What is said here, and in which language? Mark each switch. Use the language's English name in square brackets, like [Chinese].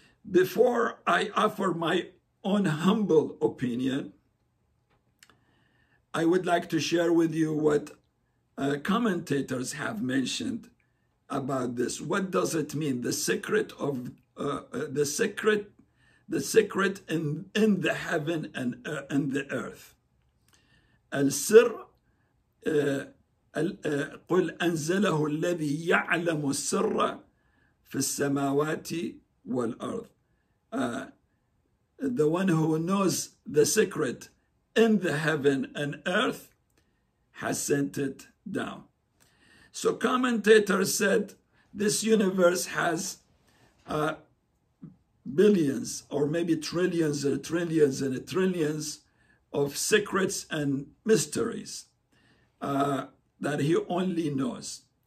[English] Before I offer my own humble opinion, I would like to share with you what commentators have mentioned about this. What does it mean? The secret of the secret in the heaven and the earth. [Arabic] Al-sir. قل أنزله الذي يعلم السر في السماوات والأرض. [English] The one who knows the secret in the heaven and earth has sent it down. So commentators said this universe has billions or maybe trillions and trillions and trillions of secrets and mysteries that he only knows.